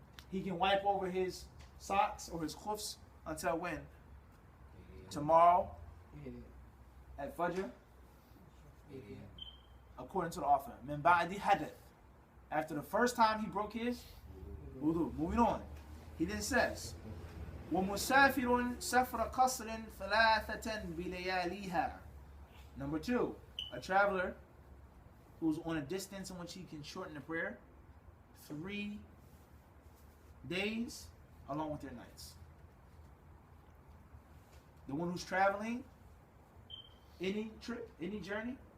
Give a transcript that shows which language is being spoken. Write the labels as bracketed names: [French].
[English] He can wipe over his socks or his hoofs until when? Tomorrow at Fajr. According to the author. [Arabic] Min ba'di hadath. [English] After the first time he broke his wudu. Moving on. He then says, [Arabic] وَمُسَافِرٌ سَفْرَ قَصْرٍ ثَلَاثَةً بِلَيَالِيهَا. [English] Number 2, a traveler who's on a distance in which he can shorten the prayer 3 days along with their nights. The one who's traveling, any trip, any journey.